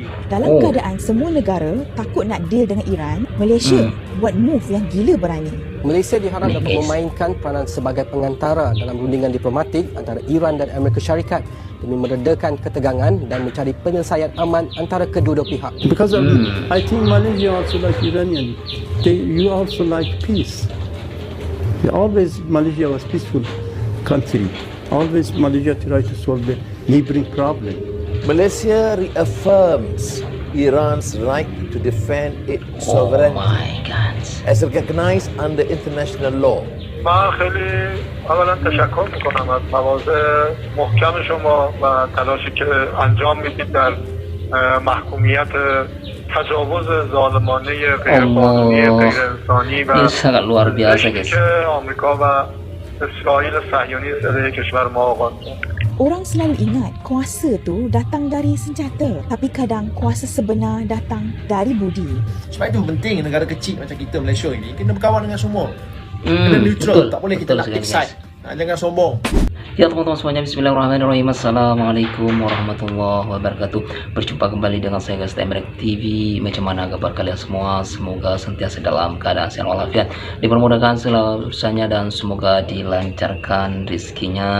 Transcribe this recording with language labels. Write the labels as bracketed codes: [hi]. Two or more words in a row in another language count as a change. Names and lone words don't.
[ms] Dalam keadaan semua negara takut nak deal dengan Iran, Malaysia buat move yang gila berani. Malaysia diharap dapat memainkan peranan sebagai pengantara dalam rundingan diplomatik antara Iran dan Amerika Syarikat demi meredakan ketegangan dan mencari penyelesaian aman antara kedua-dua pihak. [en] Because I think Malaysia also like Iranian. You also like peace. Malaysia was peaceful country. Always Malaysia try to solve the neighboring problem. Malaysia reaffirms Iran's right to defend its sovereignty as recognized under international law. [fa] من خیلی اولا تشکر میکنم از مواضع محکم شما و تلاشی که انجام میدید در محکومیت تجاوز ظالمانه غیرقانونی غیرانسانی و [ms] این sangat luar biasa guys. [fa] که آمریکا و اسرائیل صهیونیست علیه کشور ما آغاز کرد. [ms] Orang selalu ingat kuasa tu datang dari senjata, tapi kadang kuasa sebenar datang dari budi. Sebab itu penting negara kecil macam kita Malaysia ini kena berkawan dengan semua. Kena neutral, tak boleh kita nak [en] take side. [ms] Jangan sombong. Ya teman-teman semuanya, [ar] بسم الله الرحمن الرحيم. السلام عليكم ورحمة الله وبركاته. [ms] Berjumpa kembali dengan saya guys Emrek TV. Macam mana kabar kalian semua? Semoga sentiasa dalam keadaan sehat walafiat, dipermudahkan segala urusannya, dan semoga dilancarkan rezekinya.